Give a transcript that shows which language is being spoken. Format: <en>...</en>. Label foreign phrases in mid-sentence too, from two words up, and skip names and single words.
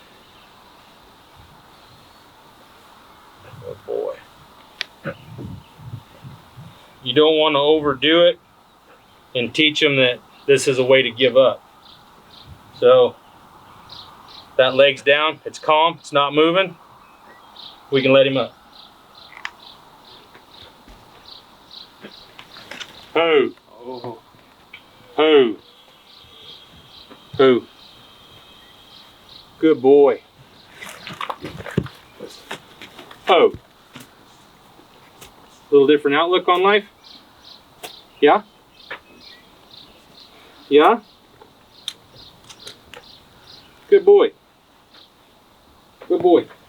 <en>Oh, boy. You don't want to overdo it and teach them that this is a way to give up. So that leg's down, it's calm, it's not moving. We can let him up. Ho, Oh. ho, ho. Good boy. Oh. Little different outlook on life? Yeah? Yeah? Good boy. Good boy.</en>